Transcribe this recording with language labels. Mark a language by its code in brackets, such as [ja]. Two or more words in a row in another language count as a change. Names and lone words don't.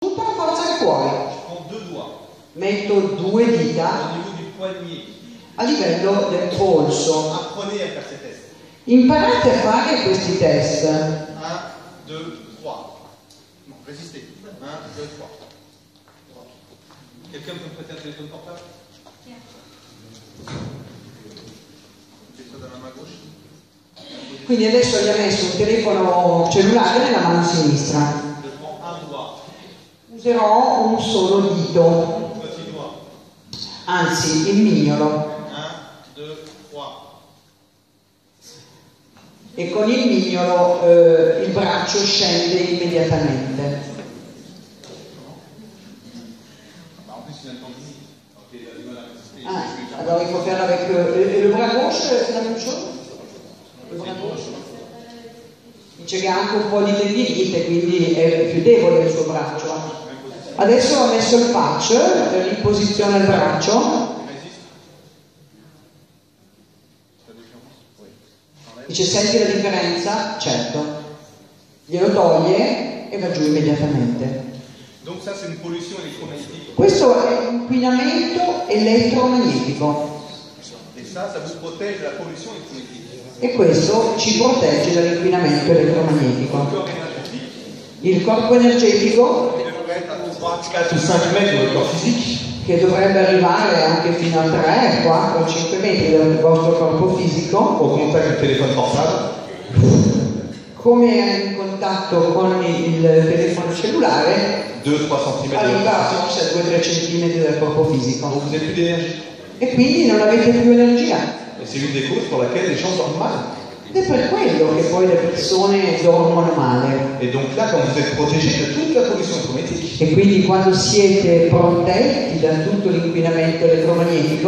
[it] tutta la forza che puoi. Metto 2 dita a livello del polso. [fr] Apprenez à faire ces tests. [it] Imparate a fare questi test. [fr] 1, 2, 3. Non, résistez. 1, 2, 3. Quelqu'un peut me prêter un téléphone portable? Mettez dans la main gauche. [it] Quindi adesso gli ha messo un telefono cellulare nella mano sinistra. [fr] Je prends un doigt. [it] Userò un solo dito, [fr] Petit doigt. [it] anzi il mignolo. 1, 2, 3. E con il mignolo il braccio scende immediatamente. [fr] Ah, alors il faut faire avec le bras gauche, c'est la même chose? Le bras gauche? [it] Dice che ha anche un po' di tendinite, quindi è più debole il suo braccio. Adesso ho messo il patch, l'imposizione al braccio. Dice, senti la differenza? Certo. Glielo toglie e va giù immediatamente. [fr] Donc ça c'est une pollution électromagnétique. [it] Questo è inquinamento elettromagnetico. [fr] Et ça vous protège de la pollution électromagnétique. [it] E questo ci protegge dall'inquinamento elettromagnetico. Il corpo energetico, [fr] devrait être à 4 ou 5 mètres de corps physique. [it] che dovrebbe arrivare anche fino a 3, 4, 5 metri dal vostro corpo fisico, [fr] Au contact du téléphone portable. [it] come è in contatto con il telefono cellulare, [fr] 2-3 cm. [it] arriva forse a 2-3 cm dal corpo fisico. [fr] Donc vous n'avez plus d'énergie. [it] E quindi non avete più energia. [fr] Et c'est une des causes pour laquelle les gens dorment mal. [it] Ed è per quello che poi le persone dormono male. [fr] Et donc là, quand vous êtes protégé de toute la pollution électromagnétique, [it] E quindi quando siete protetti da tutto l'inquinamento elettromagnetico,